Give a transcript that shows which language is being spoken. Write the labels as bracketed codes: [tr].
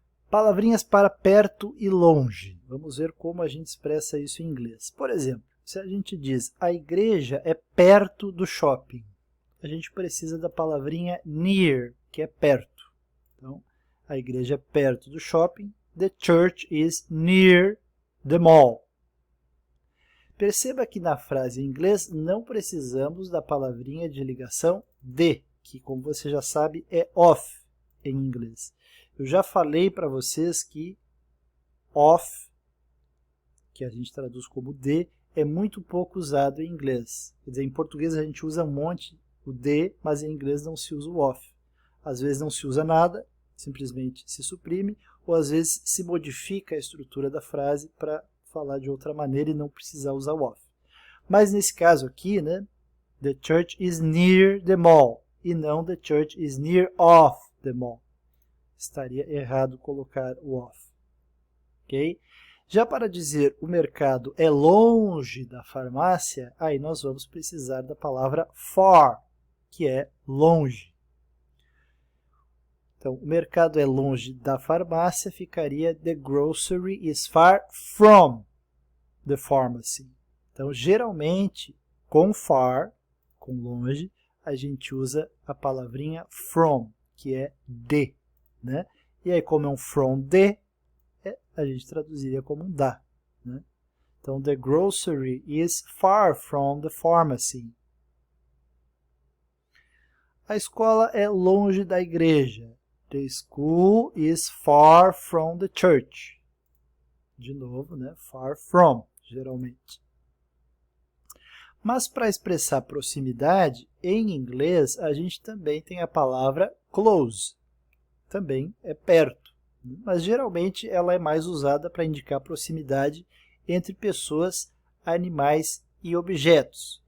[pt] Palavrinhas para perto e longe. Vamos ver como a gente expressa isso em inglês. Por exemplo, se a gente diz a igreja é perto do shopping, a gente precisa da palavrinha near, que é perto. Então, a igreja é perto do shopping. [en] The church is near the mall. [pt] Perceba que na frase em inglês não precisamos da palavrinha de ligação de, que como você já sabe é of em inglês. Eu já falei para vocês que of, que a gente traduz como de, é muito pouco usado em inglês. Quer dizer, em português a gente usa um monte o de, mas em inglês não se usa o of. Às vezes não se usa nada, simplesmente se suprime, ou às vezes se modifica a estrutura da frase para falar de outra maneira e não precisar usar o of. Mas nesse caso aqui, né, [en] the church is near the mall, [pt] e não [en] the church is near of the mall. [pt] Estaria errado colocar o of. Okay? Já para dizer o mercado é longe da farmácia, aí nós vamos precisar da palavra far, que é longe. Então, o mercado é longe da farmácia, ficaria [en] the grocery is far from the pharmacy. [pt] Então, geralmente, com far, com longe, a gente usa a palavrinha from, que é de. Né? E aí, como é um from de, a gente traduziria como um da. Né? [en] Então, the grocery is far from the pharmacy. [pt] A escola é longe da igreja. [en] The school is far from the church. [pt] De novo, né? [en] Far from, [pt] geralmente. Mas para expressar proximidade, em inglês, a gente também tem a palavra close. Também é perto, mas geralmente ela é mais usada para indicar proximidade entre pessoas, animais e objetos.